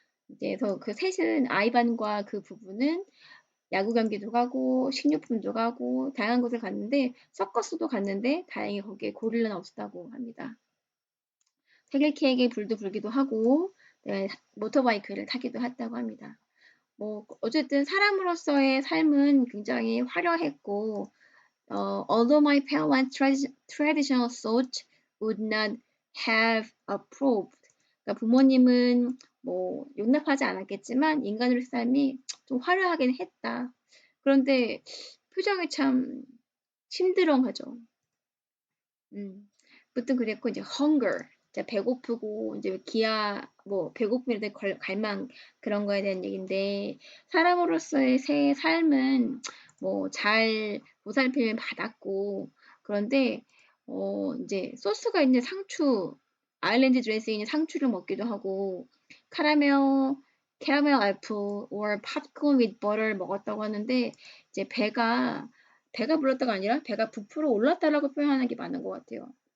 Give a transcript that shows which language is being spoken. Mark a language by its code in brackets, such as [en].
[ko] 이제 그래서 그 셋은 아이반과 그 부부는 야구 경기도 가고 식료품도 가고 다양한 곳을 갔는데 서커스도 갔는데 다행히 거기에 고릴라는 없었다고 합니다. 생일 케이크에 불도 불기도 하고 네, 모터바이크를 타기도 했다고 합니다. 뭐 어쨌든 사람으로서의 삶은 굉장히 화려했고 [en] although my parents' traditional thought would not have approved. [ko] 그러니까 부모님은 뭐 용납하지 않았겠지만 인간으로의 삶이 좀 화려하긴 했다. 그런데 표정이 참 심드렁하죠. 보통 그랬고 이제 hunger, 이제 배고프고 이제 기아 뭐 배고픔에 대한 갈망 그런 거에 대한 얘기인데 사람으로서의 새 삶은 뭐 잘 보살핌을 받았고 그런데 이제 소스가 있는 상추 아일랜드 드레스에 있는 상추를 먹기도 하고 캐러멜 애플 [en] or popcorn with butter [ko] 를 먹었다고 하는데 이제 배가 불렀다가 아니라 배가 부풀어 올랐다라고 표현하는 게 맞는 것 같아요.